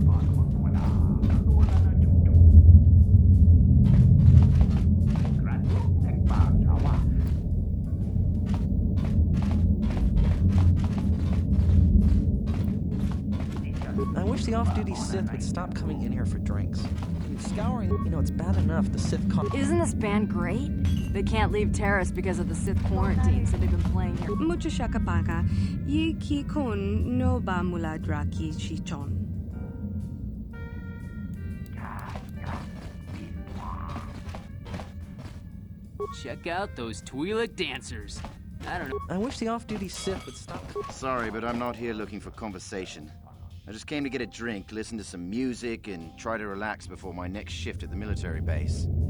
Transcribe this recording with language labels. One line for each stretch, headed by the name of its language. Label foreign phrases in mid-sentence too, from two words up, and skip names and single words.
English: I wish the off-duty Sith would stop coming in here for drinks. Scouring, it's bad enough the Sith Isn't this band great? They can't leave Taris because of the Sith quarantine, so they've been playing here. Mucho shakapaka, yi ki kun no ba mula draki chichon. Check out those Twi'lek dancers. I don't know. I wish the off-duty Sith would stop. Sorry, but I'm not here looking for conversation. I just came to get a drink, listen to some music, and try to relax before my next shift at the military base.